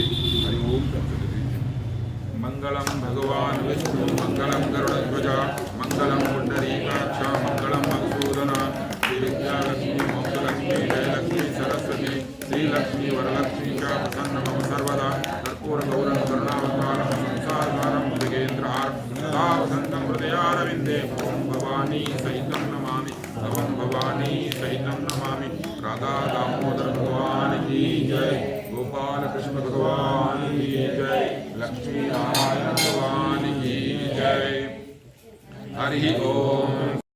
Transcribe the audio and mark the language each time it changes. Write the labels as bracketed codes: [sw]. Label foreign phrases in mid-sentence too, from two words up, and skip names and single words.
[sa] హరి ఓం తత్సత్। మంగళం భగవాన్ విష్ణు మంగళం గరుడధ్వజ మంగళం పుండరీకాక్ష మంగళం మధుసూదన శ్రీ విద్యాలక్ష్మి మోక్షలక్ష్మి జయలక్ష్మి సరస్వతి శ్రీలక్ష్మి వరలక్ష్మి చ ప్రసన్న మమ సర్వదా కర్పూర గౌరం కరుణావతారం సంసారహారం మృగేంద్రహారం వసంతం హృదయ भवानी सहितं नमामि। [hi] राधा दामोदर भगवान की जय। गोपाल कृष्ण भगवान की जय। लक्ष्मी नारायण भगवान की जय। [sa] हरि ओम